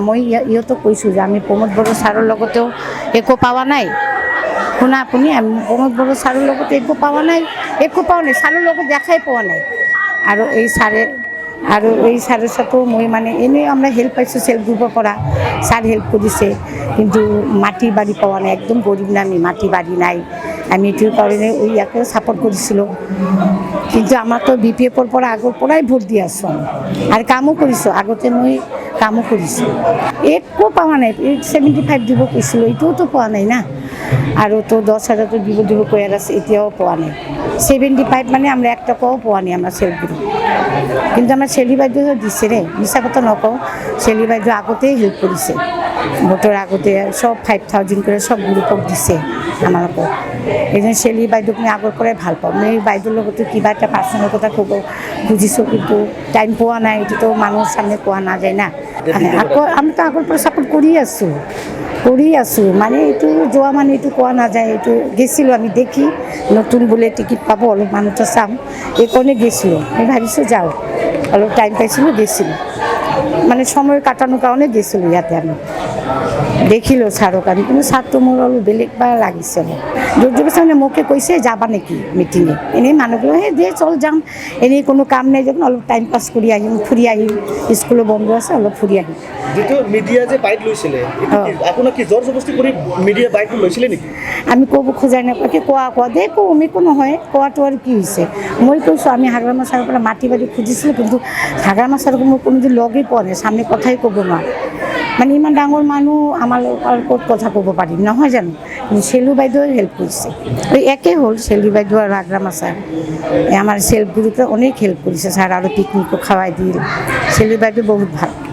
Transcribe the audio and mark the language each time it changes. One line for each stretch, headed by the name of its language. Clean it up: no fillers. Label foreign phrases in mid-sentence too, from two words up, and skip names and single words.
Assamese: মই ইহঁতক কৈছোঁ যে আমি প্ৰমোদ বড়ো ছাৰৰ লগতেও একো পোৱা নাই, শুনা আপুনি, আমি প্ৰমোদ বড়ো ছাৰৰ লগতে একো পোৱা নাই, ছাৰৰ লগত দেখাই পোৱা নাই। আৰু এই ছাৰৰ সাথেও মই মানে এনেই আমরা হেল্প পাইছোঁ
English: self group
Assamese: পৰা, স্যার হেল্প কৰিছে, কিন্তু মাটি বাড়ি পাওয়া নাই, একদম গরিব না, আমি মাটি বাড়ি নাই। আমি এইটোৰ কাৰণে ইয়াকে ছাপোৰ্ট কৰিছিলোঁ। কিন্তু আমাৰ তো বিপিএফৰ পৰা আগৰ পৰাই ভোট দি আছোঁ আৰু কামো কৰিছোঁ, আগতে মই কামো কৰিছোঁ। একো পোৱা নাই, 75 দিব কৈছিলোঁ, এইটোওতো পোৱা নাই না। আৰু তো 10,000 দিব কৈ আছে, এতিয়াও পোৱা নাই। 75 মানে আমরা 1 টাকাও পোৱা নাই আমরা
English: self group.
Assamese: কিন্তু আমার শেলি বাইদেউ দিছে রে, মিছা কথা নকওঁ, শেলি বাইদেউ আগতেই হেল্প কৰিছে, ভোটৰ আগতে সব 5,000 করে সব গ্রুপক দিছে আমালোকক। এই জন্য শেলি বাইদেউক মই আগৰ পৰাই ভাল পাওঁ। মই বাইদেউৰ লগতো কিবা এটা পাৰ্চনেল কথা ক'ব খুজিছোঁ, কিন্তু টাইম পোৱা নাই, এইটোতো মানুহৰ সামনে কোৱা নাযায় না। আকৌ আমি তো আগৰ পৰা ছাপোৰ্ট কৰি আছোঁ, মানে এইটো যোৱা মানে এইটো কোৱা নাযায়। এইটো গেছিলোঁ আমি দেখি, নতুন বোলে টিকিট পাব, অলপ মানুহটো চাম, এইকাৰণে গেছিলোঁ। আমি ভাবিছোঁ যাওঁ, অলপ টাইম পাইছিলোঁ, গেছিলোঁ, মানে
Bangla: সময় কাটানোর কারণে
Assamese: গেছিলোঁ ইয়াতে। আমি দেখিলোঁ ছাৰক, আমি কিন্তু ছাৰটো মোৰ অলপ বেলেগ বা লাগিছে। জোর মানে মোকে কৈছে যাবা নেকি মিটিঙে, এনেই মানুহগুলো হে দিয়ে চল যাম, এনেই কোনো কাম নাই যখন অলপ
English: time pass
Assamese: কৰি আহিম, ফুৰি আহিম, স্কুলো বন্ধ আছে, অলপ ফুৰি আহিম। যেটো মিডিয়া যে বাইক লৈছিলে, আপোনাক কি জোৰ জবৰদস্তি কৰি মিডিয়া বাইক লৈছিলে নেকি? আমি ক'ব খোজাই নাপাকে কোৱা দে একো নহয়, কোৱাটো আৰু কি হৈছে। মই কৈছোঁ আমি হাগ্ৰামা ছাৰৰ পৰা মাটি বাৰী খুজিছিলোঁ, কিন্তু হাগ্ৰামা ছাৰক মই কোনোদিন লগেই পোৱা নাই, সামনে কথাই ক'ব নোৱাৰোঁ। মানে ইমান ডাঙৰ মানুহ আমাৰ ক'ত কথা ক'ব পাৰিম, নহয় জানো? শেলু বাইদেৱে হেল্প কৰিছে, ওই একে হ'ল শেলু বাইদেউ আৰু হাগ্ৰামা ছাৰ।
Bangla: আমার
English: self group
Bangla: অনেক হেল্প করেছে স্যার, আরও পিকনিকও খাওয়াই দিল।
Assamese: শেলু বাইদেউ বহুত ভালো।